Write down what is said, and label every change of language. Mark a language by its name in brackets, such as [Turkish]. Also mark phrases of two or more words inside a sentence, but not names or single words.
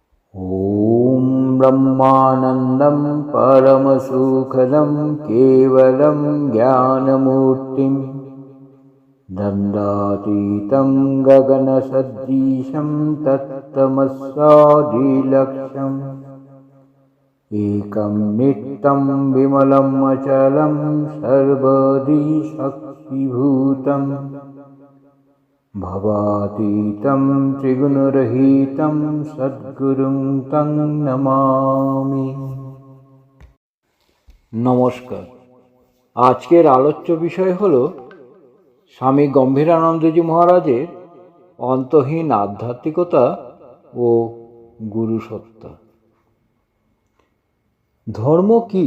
[Sanskrit] ॐ ब्रह्मानन्दं परमसुखदं केवलं ज्ञानमूर्तिं दण्डातीतं गगनसदृशं तत्तमस्यादिलक्ष्यम् एकं नित्यं विमलम् अचलं सर्वदि शक्तिभूतं भवातीतं त्रिगुणरहितं सद्गुरुं तं नमामि। [Bangla] নমস্কার। আজকের আলোচ্য বিষয় হলো স্বামী গম্ভীরানন্দজি মহারাজের অন্তহীন আধ্যাত্মিকতা ও গুরুসত্তা। ধর্ম কি?